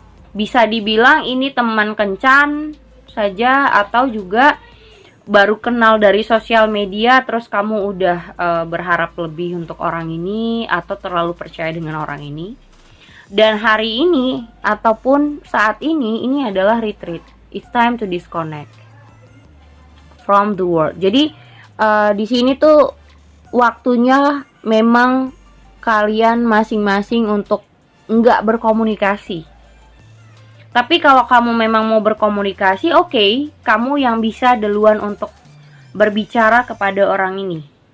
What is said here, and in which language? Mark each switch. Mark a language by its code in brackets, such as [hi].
[id] Bisa dibilang ini teman kencan saja, atau juga baru kenal dari sosial media terus kamu udah berharap lebih untuk orang ini atau terlalu percaya dengan orang ini. Dan hari ini ataupun saat ini adalah retreat. [en] It's time to disconnect from the world. [id] Jadi di sini tuh waktunya memang kalian masing-masing untuk nggak berkomunikasi. Tapi kalau kamu memang mau berkomunikasi, oke, kamu yang bisa duluan untuk berbicara kepada orang ini.